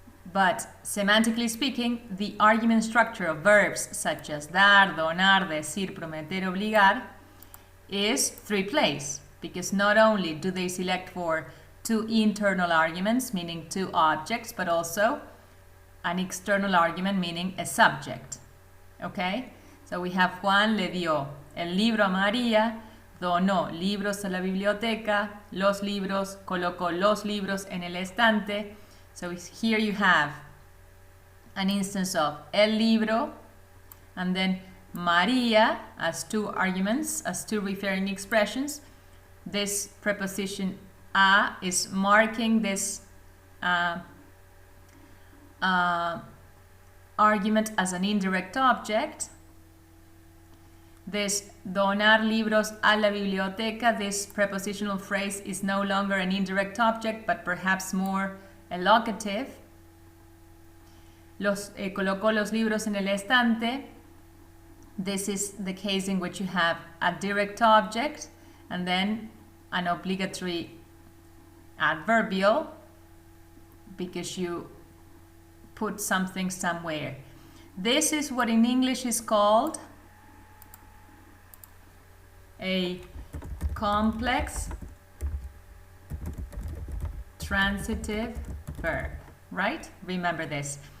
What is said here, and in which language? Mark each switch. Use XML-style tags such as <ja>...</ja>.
<en>But semantically speaking, the argument structure of verbs such as</en> <es>dar, donar, decir, prometer, obligar</es> <en>is 3-place, because not only do they select for 2 internal arguments, meaning 2 objects, but also an external argument, meaning a subject. Okay? So we have</en> <es>Juan le dio el libro a María, donó libros a la biblioteca, los libros, colocó los libros en el estante.</es> <en>So here you have an instance of</en> <es>el libro,</es> <en>and then María as 2 arguments, as 2 referring expressions. This preposition a is marking this argument as an indirect object. This</en> <es>donar libros a la biblioteca,</es> <en>this prepositional phrase is no longer an indirect object, but perhaps more elocutive.</en> <es>Colocó los libros en el estante.</es> <en>This is the case in which you have a direct object and then an obligatory adverbial, because you put something somewhere. This is what in English is called a complex transitive verb, right? Remember this.</en>